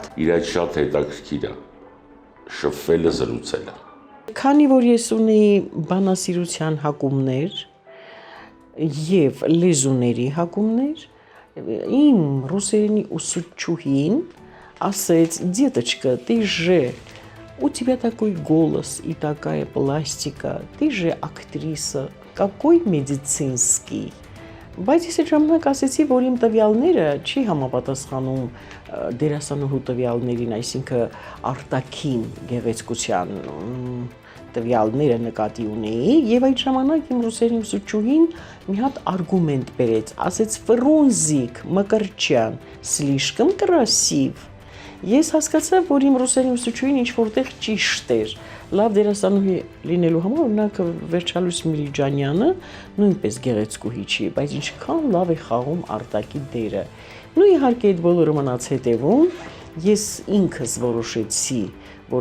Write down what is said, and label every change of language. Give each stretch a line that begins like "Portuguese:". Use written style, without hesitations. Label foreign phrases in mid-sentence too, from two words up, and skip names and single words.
Armenian: Իր այդ շատ հետաքրքիր է, շփվելը, զրուցելը։ Քանի որ ես ունեի բանասիրության հակումներ եւ լեզուների հակումներ, իմ ռուսերենի ուսուցչուհին ասեց,
Russian: «Деточка, ты же у тебя такой голос и такая пластика, ты же актриса, какой медицинский».
Armenian: Բայց ես այդ ժամանակ ասեցի, որ իմ տվյալները չի համապատասխանում դերասանուհու տվյալներին, այսինքն արտաքին գեղեցկության տվյալները նկատի ունեի, եւ այդ ժամանակ իմ ռուսերեն ուսուցչուհին մի հատ արգումենտ բերեց, ասեց Ֆրունզիկ Մկրտչյան,
Russian: слишком красив։
Armenian: Ես հասկացա, որ իմ ռուսերեն ուսուցչուհին ինչ որտեղ ճիշտ էր։ Լավ դերասանուհի լինելու համար օրինակ Վերջալույս Միլիջանյանը նույնպես գեղեցկուհի չի, բայց ինչքան լավ է խաղում արտակի դերը։ Ու իհարկե այդ բոլորը մնաց հետևում, ես ինքս որոշեցի, որ